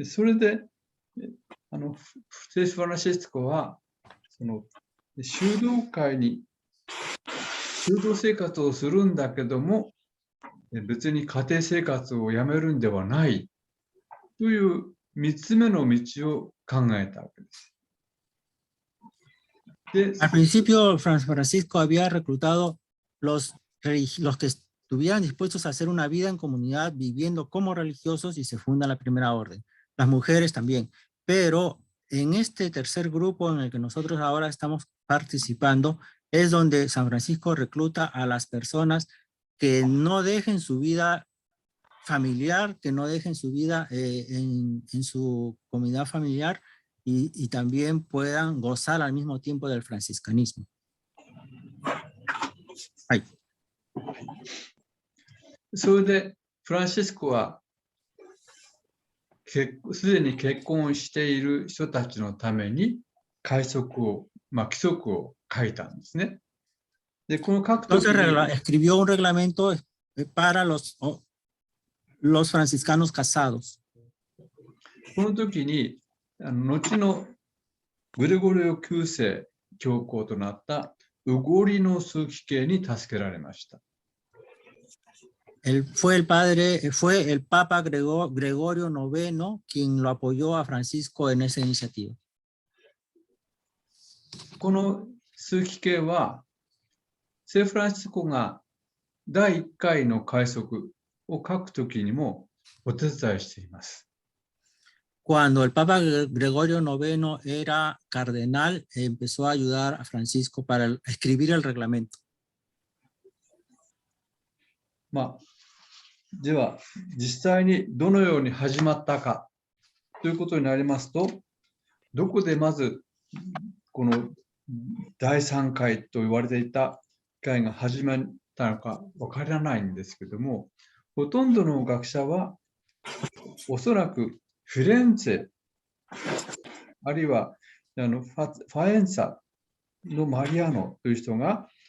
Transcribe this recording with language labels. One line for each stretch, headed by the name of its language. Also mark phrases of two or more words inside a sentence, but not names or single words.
Japanese: それで、聖フランシスコは、修道会に修道生活をするんだけども、別に家庭生活をやめるんではないという3つ目の道を考えたわけです。
Spanish: Al principio, Francisco había reclutado los que estuvieran dispuestos a hacer una vida en comunidad, viviendo como religiosos, y se funda la primera orden. Las mujeres también. Pero en este tercer grupo en el que nosotros ahora estamos participando, es donde San Francisco recluta a las personas que no dejen su vida familiar, que no dejen su vida en su comunidad familiar y también puedan gozar al mismo tiempo del franciscanismo. Ay.
Japanese: それでフランシスコはすでに結婚している人たちのために規則を書いたんですね。で、この書くときに
Spanish: escribió un reglamento para los franciscanos casados.
Japanese: この時に後のグレゴリオ9世教皇となったウゴリの枢機卿に助けられました。
Spanish: Fue el Papa Gregorio IX quien lo apoyó a Francisco en esa iniciativa.
Japanese: この枢機卿は聖フランシスコが第1回の戒則を書くときにもお手伝いしています。
Spanish: Cuando el Papa Gregorio IX era cardenal, empezó a ayudar a Francisco para escribir el reglamento.
Japanese: では、実際にどのように始まったかということになりますと、どこでまずこの第3回と言われていた会が始まったのかわからないんですけども、ほとんどの学者はおそらくフィレンツェ、あるいはファエンツァのマリアノという人が